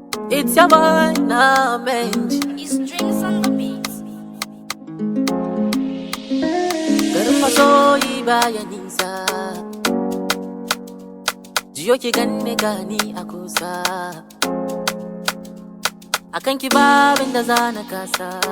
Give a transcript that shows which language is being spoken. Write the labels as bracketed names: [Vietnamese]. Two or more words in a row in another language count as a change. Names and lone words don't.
[English] It's your boy, Namenj. It's Drinks on the Beat. [Hausa] Garin masoyi baya nisa. Jiyo ki ganni gani a kusa. A kan ki babin da za na kasa.